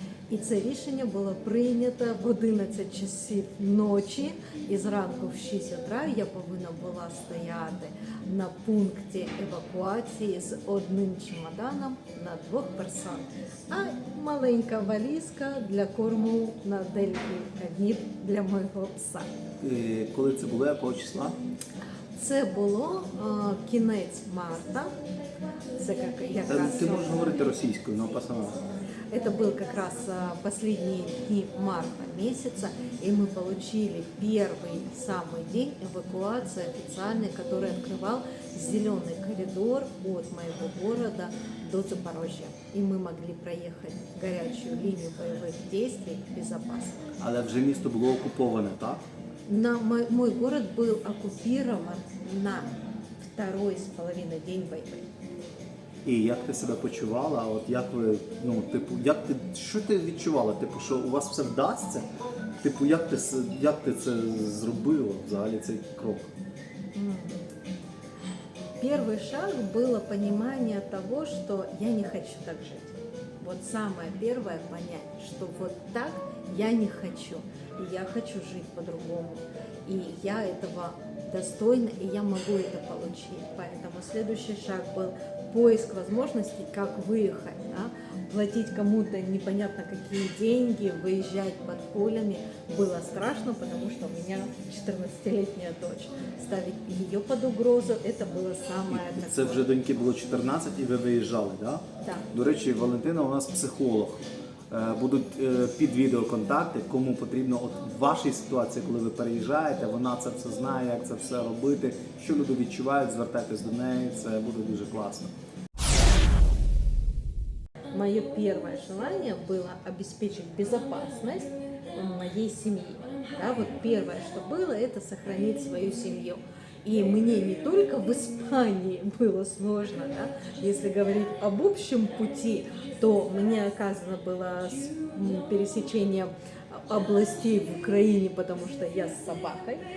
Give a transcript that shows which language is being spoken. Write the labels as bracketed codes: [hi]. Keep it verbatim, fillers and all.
[uk] І це рішення було прийнято в одинадцять часів ночі, і зранку в шість утра я повинна була стояти на пункті евакуації з одним чемоданом на двох персон, а маленька валізка для корму на декілька днів для моєго пса. Е, Коли це було, якого числа? Це було е, кінець марта, це як, Та якраз... ти можеш говорити російською, ну пасана. [ru] Это был как раз а, последние дни марта месяца, и мы получили первый самый день эвакуации официальной, который открывал зеленый коридор от моего города до Запорожья. И мы могли проехать горячую линию боевых действий безопасно. [uk] Але вже місто було окуповане, так? [ru] На мой, мой город был оккупирован на второй с половиной день борьбы. [uk] І як ти себе почувала? От як ви, ну, типу, як ти, що ти відчувала? Типу, що у вас все вдасться? Типу, як ти, с- як ти це зробила взагалі цей крок? М. [ru] Первый шаг было понимание того, что я не хочу так жить. Вот самое первое понять, что вот так я не хочу. И я хочу жить по-другому. И я этого достойна, и я могу это получить. Поэтому следующий шаг был поиск возможностей, как выехать, да? Платить кому-то непонятно какие деньги, выезжать под пулями. Было страшно, потому что у меня четырнадцатилетняя дочь. Ставить ее под угрозу, это было самое [uk] І це вже доньки було чотирнадцять, і ви виїжджали, так? [ru] Да. [uk] До речі, Валентина у нас психолог. Е, Будуть е, під відео контакти, кому потрібно от в вашій ситуації, коли ви переїжджаєте, вона це все знає, як це все робити, що люди відчувають, звертайтесь до неї, це буде дуже класно. [ru] Мое первое желание было обеспечить безопасность моей семьи. Да, вот первое, что было, это сохранить свою семью. И мне не только в Испании было сложно, да, если говорить об общем пути, то мне оказано было с м, пересечением областей в Украине, потому что я с собакой.